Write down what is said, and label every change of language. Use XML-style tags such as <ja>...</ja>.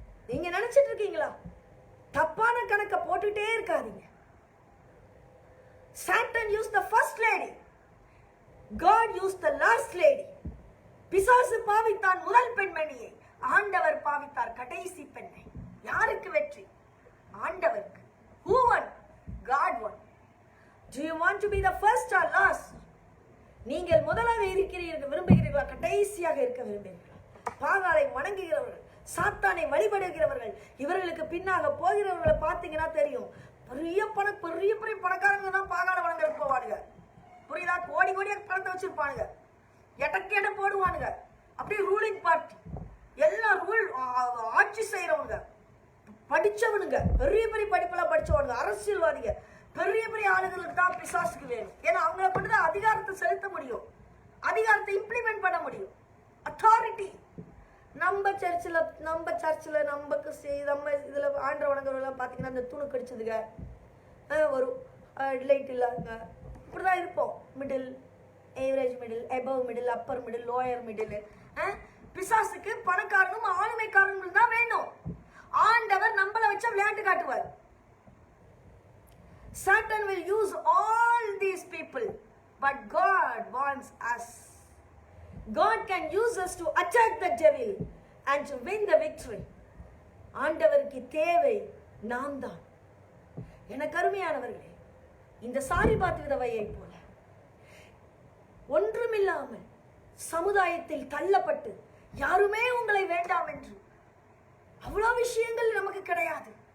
<ta>நீங்க நினைச்சிட்டு இருக்கீங்களா? தப்பான கணக்க போட்டுட்டே இருக்காதீங்க.</ta> <en>Satan used the first lady, God used the last lady.</en> <ta>பிசாசு பாவித்தான் முதல் பெண்மணியை, ஆண்டவர் பாவித்தார் கடைசி பெண்ணை. யாருக்கு வெற்றி? ஆண்டவருக்கு.</ta> <en>Who won? God won. Do you want to be the first or last?</en> <ta>நீங்கள் முதலாக விரும்புகிறீர்களா, கடைசியாக இருக்க விரும்புகிறீர்களா? பாகாலை வணங்குகிறவர்கள், சாத்தானை வழிபடுகிறவர்கள், இவர்களுக்கு பின்னாக போகிறவர்களை பார்த்தீங்கன்னா தெரியும், பெரிய பணக்காரங்க தான் பாகாலை வணங்குறதுக்கு போவானுங்க. புரியுதா? கோடி பணத்தை வச்சிருப்பானுங்க, எடக்கேட போடுவானுங்க. அப்படியே ரூலிங் பார்ட்டி, எல்லாம் ஆட்சி செய்யறவங்க, படிச்சவனுங்க, பெரிய படிப்பெல்லாம் படிச்சவனுங்க, அரசியல்வாதிங்க, பெரிய ஆளுங்களுக்கு தான் பிசாசுக்கு வேணும். ஏன்னா அவங்களை கொண்டுதான் அதிகாரத்தை செலுத்த முடியும், அதிகாரத்தை இம்ப்ளிமெண்ட் பண்ண முடியும். அத்தாரிட்டி. நம்ம சர்ச்சில் நமக்கு நம்ம இதுல ஆண்டவனங்கள்லாம் பார்த்தீங்கன்னா அந்த துணு கடிச்சதுங்க, ஒரு லைட் இல்லாதுங்க, இப்படிதான் இருப்போம்.</ta> <en>Middle, average middle, above middle, upper middle, lower middle.</en> <ta>பிசாசுக்கு பணக்காரனும் ஆளுமைக்காரனும் தான் வேணும். ஆண்டவர் நம்மளை வச்சா விளையாட்டு காட்டுவார்.</ta> <en>Satan will use all these people, but God wants us. God can use us to attack the devil and to win the victory.</en> <ta>ஆண்டவருக்கு தேவை நாம் தான். எனக்கு அருமையானவர்களே, இந்த சாரிபாத் விதவையை போல ஒன்றுமில்லாமல் சமுதாயத்தில் தள்ளப்பட்டு யாருமே உங்களை வேண்டாம் என்று அவ்வளவு விஷயங்கள் நமக்கு கிடையாது.</ta>